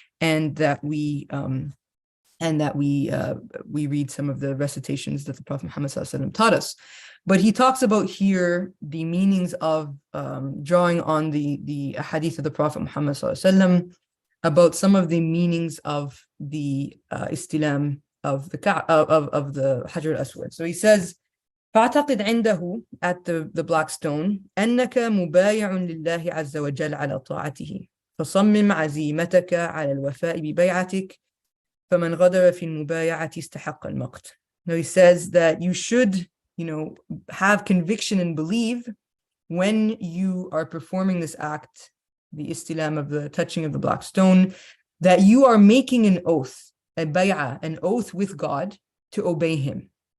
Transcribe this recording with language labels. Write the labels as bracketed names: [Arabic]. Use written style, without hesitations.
[English] and that we read some of the recitations that the Prophet Muhammad ﷺ taught us. But he talks about here the meanings of drawing on the hadith of the Prophet Muhammad ﷺ about some of the meanings of the istilam of the Hajar al-Aswad. So he says, [Arabic] فاعتقد عنده, [English] at the black stone, [Arabic] أنك مبايع لله عز وجل على طاعته فصمم عزيمتك على الوفاء ببيعتك فمن غدر في المبايعة استحق المقت. [English] Now he says that you should, have conviction and believe when you are performing this act, the istilam of the touching of the black stone, that you are making an oath, a bay'ah, an oath with God to obey him.